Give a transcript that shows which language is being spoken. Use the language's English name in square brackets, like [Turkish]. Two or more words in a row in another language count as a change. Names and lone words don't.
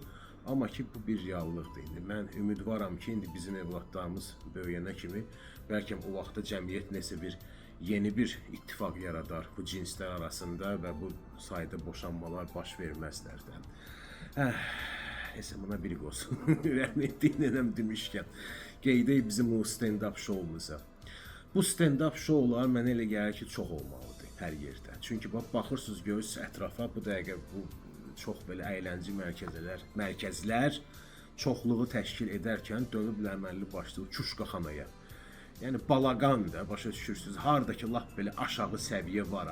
[Azerbaijani] Amma ki, bu bir reallıqdır indi. Mən ümidvaram ki, indi bizim evladlarımız böyüyənə kimi, bəlkə o vaxtda cəmiyyət nəsə bir yeni bir ittifaq yaradar bu cinslər arasında və bu sayda boşanmalar baş verməzlər də. Neysə, buna bir olsun. Rəhmətli nənəm demişkən, qeydək bizim o stand-up şoumuza. Bu stand-up şoular mənə elə gəlir ki, çox olmalıdır hər yerdə. Çünki baxırsınız, görürsünüz ətrafa, bu dəqiqə bu çox belə əyləncə mərkəzlər çoxluğu təşkil edərkən dönüblər əməlli başlı Çuşqaxanaya. Yəni balaqan da, başa düşürsünüz, hardakı lap belə aşağı səviyyə var.